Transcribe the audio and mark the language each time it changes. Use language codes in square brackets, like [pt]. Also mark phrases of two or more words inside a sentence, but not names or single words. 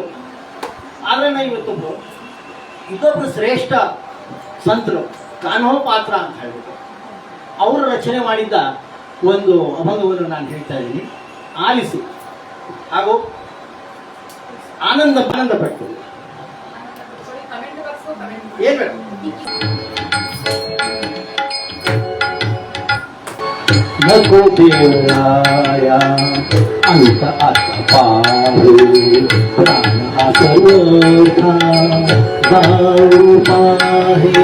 [kn] ಆದ್ರೆ ನಾ ಇವತ್ತೊಬ್ಬರು ಇದೊಬ್ಬರು ಶ್ರೇಷ್ಠ ಸಂತರು ಕಾನೋಪಾತ್ರ ಅಂತ ಹೇಳ್ಬಿಟ್ಟು ಅವರು ರಚನೆ ಮಾಡಿದ್ದ ಒಂದು ಅಭಂಗವನ್ನು ನಾನು ಹೇಳ್ತಾ ಇದ್ದೀನಿ, ಆಲಿಸಿ ಹಾಗೂ ಆನಂದ ಪಟ್ಟು ಏನ್ ಬೇಕು. [mr] नको देवराया अंत पाहू प्राण हा सर्वथा गाऊ पाहे.